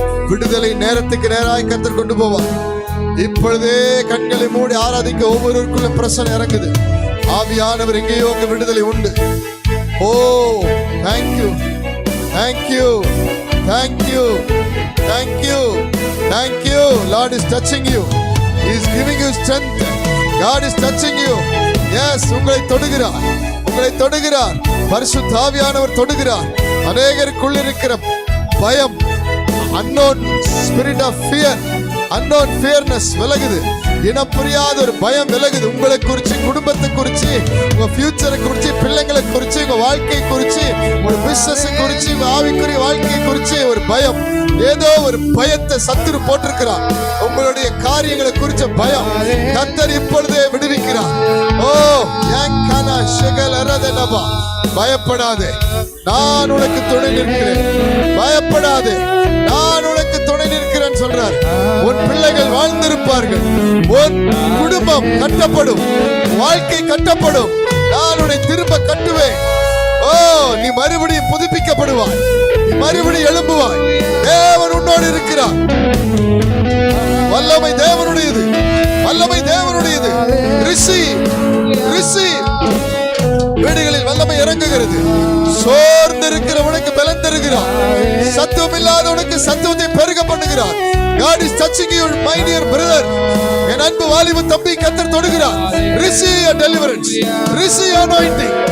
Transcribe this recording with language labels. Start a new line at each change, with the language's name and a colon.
Tamil: விடுதலை நேரத்துக்கு நேராய் கர்த்தர் கொண்டு போவார். இப்பொழுதே கண்களை மூடி ஆராதிக்க ஒவ்வொருவருக்குள்ள பிரசன்னம் இறங்குது. ஆவியானவர் எங்கேயோ உங்க விடுதலை உண்டு. ஓ,
English: Thank you, thank you, thank you, thank you, thank you. Lord is touching you. He is giving you strength. God is touching you. Yes,
Tamil: உங்களை தொடுகிறார். உங்களை தொடுகிறார். பரிசுத்த ஆவியானவர் தொடுகிறார். அநேகருக்குள் இருக்கிற பயம்,
English: unknown spirit of fear, unknown fearness
Tamil: விலகுது. இனம் புரியாத ஒரு பயம் விலகுது. உங்களை குறிச்சு, குடும்பத்தை குறிச்சு, உங்க ஃபியூச்சரை குறிச்சு, பிள்ளைங்களை குறிச்சு, உங்க வாழ்க்கை குறிச்சு, உங்க பிசினஸ் குறிச்சு, உங்க ஆவிக்குரிய வாழ்க்கை குறிச்சு ஒரு பயம். ஏதோ ஒரு பயத்தை சத்துரு போட்டிருக்கிறார். உங்களுடைய காரியங்களை குறிச்ச பயம் கர்த்தர் இப்பொழுதே விடுவிக்கிறார். ஓ ஏங்கனா ஷகலரதனபா, பயப்படாதே, நான் உனக்கு துணை நிற்கிறேன். பயப்படாதே, நான் உனக்கு துணை நிற்கிறேன் சொல்றார். உன் பிள்ளைகள் வாழ்ந்திருப்பார்கள். உன் குடும்பம் கட்டப்படும். வாழ்க்கை கட்டப்படும். நான் உன்னை திரும்ப கட்டுவேன். ஓ நீ மறுபடியும் புதுப்பிக்கப்படுவாய். நீ மறுபடியும் எழும்புவாய். தேவன் உன்னோடு இருக்கிறார். வல்லமை தேவனுடையது. வல்லமை தேவனுடையது. ரிஷி ரிஷி வீடுகளில் வல்லமை இறங்குகிறது. சோர்ந்து இருக்கிறவனுக்கு பலன் தருகிறார். சத்துவம் இல்லாதவனுக்கு சத்துவத்தை பெருக பண்ணுகிறார்.
English: God is touching you, my dear brother.
Tamil: என் அன்பு வாலிப தம்பி, கர்த்தர் தொடுகிறார்.
English: Receive your deliverance. Receive your anointing.